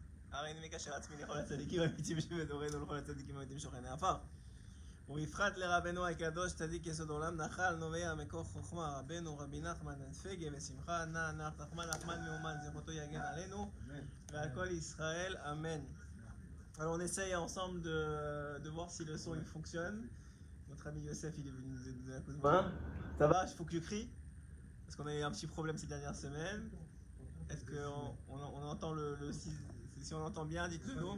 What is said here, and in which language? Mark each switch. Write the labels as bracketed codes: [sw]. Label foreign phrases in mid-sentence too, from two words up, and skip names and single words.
[he] הרי אני מקשר עצמי לכל הצדיקים האמיתיים שבדורנו ולכל הצדיקים האמיתיים שוכני עפר. ובפרט לרבנו הקדוש צדיק יסוד עולם נחל נובע מקור חוכמה רבנו רבי נחמן בן פגה ושמחה נח נחמן מאומן זכותו יגן עלינו ועל כל ישראל amen. [fr] Alors on essaye ensemble de voir si le son il fonctionne. Notre ami Youssef il est venu nous donner un coup de main. Ça va, il faut que je crie parce qu'on a eu un petit problème ces dernières semaines. Est-ce qu'on entend si on entend bien, dites-le nous.